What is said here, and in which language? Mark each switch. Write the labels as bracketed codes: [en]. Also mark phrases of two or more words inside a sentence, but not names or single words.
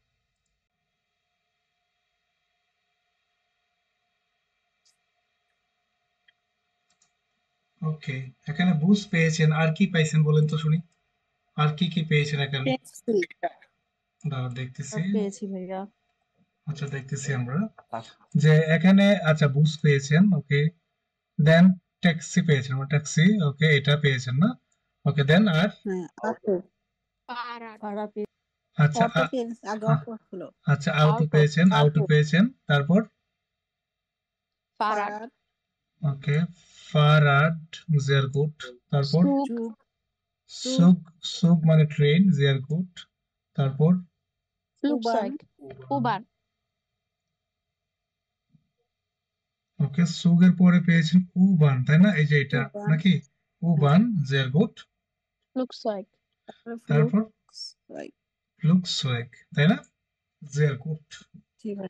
[bn] ওকে, এখানে বুস পেয়েছেন, আর কি পাইছেন বলেন তো শুনি, আর কি কি পেয়েছেন এখানে? [de] Taxi. [bn] দাঁড়ান দেখতেছি। আর পেয়েছি ভাইয়া। আচ্ছা দেখতেছি আমরা যে এখানে, আচ্ছা বুস পেয়েছেন, ওকে, দেন ট্যাক্সি পেয়েছেন, ট্যাক্সি, ওকে এটা পেয়েছেন না, ওকে দেন আর হ্যাঁ, [de] auto. Fahrrad. [bn] ভাড়া পেয়েছি। আচ্ছা Auto পেয়েছি, আগে আ- auto হলো। আচ্ছা আউটো [de] Auto. [bn] পেয়েছেন, আউটো [de] Auto. [bn] পেয়েছেন, তারপর [de] Fahrrad. Fahrrad. [bn] ওকে ফারাড [de] sehr gut, [bn] তারপর [de] Zug. Zug. [bn] সুগ, সুগ মানে ট্রেন, [de] sehr gut, [bn] তারপর [de] Flugzeug. U-Bahn. [bn] ওকে সুগের পরে পেয়েছেন উবান, তাই না? এই যে এটা [de] U-Bahn. [bn] নাকি উবান, [de] sehr gut, Flugzeug. [bn] তারপর [de] Flugzeug. [bn] ফ্লুকসওয়েগ, তাই না? [de] sehr gut. [bn] জি ভাই।